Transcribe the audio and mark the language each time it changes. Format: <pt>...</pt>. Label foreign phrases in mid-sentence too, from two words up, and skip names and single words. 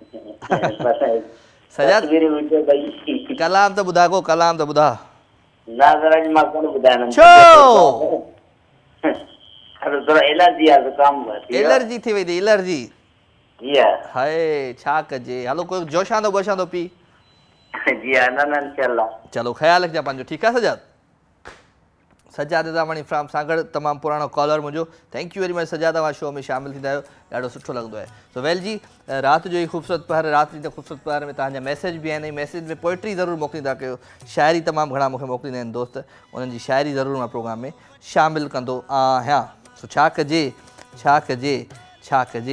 <sd>सजाद कलाम त ॿुधा को, कलाम त ॿुधा। एलर्जी थी वई अथई, एलर्जी? हाय छा कजे। हलो कोई जोशांदो बोशांदो पी। चलो ख़्यालु रखिजांइ पंहिंजो, ठीकु आहे सजाद? सजाद दामणी फ्राम सागर, तमामु पुराणो कॉलर मुंहिंजो।</sd> <en>thank you very much</en> <sd>सजाद, तव्हां शो में शामिलु थींदा आहियो, ॾाढो सुठो लॻंदो आहे।</sd> <en>so well</en> <sd>जी, राति जो ई ख़ूबसूरत पहर, राति जी त ख़ूबसूरत पहर में तव्हांजा मैसेज बि आहिनि। मैसेज में पोइट्री ज़रूरु मोकिलींदा कयो, शाइरी तमामु घणा मूंखे मोकिलींदा आहिनि दोस्त, उन्हनि जी शाइरी ज़रूरु मां प्रोग्राम में शामिलु कंदो आहियां। सो छा कजे, छा कजे, छा कजे।</sd>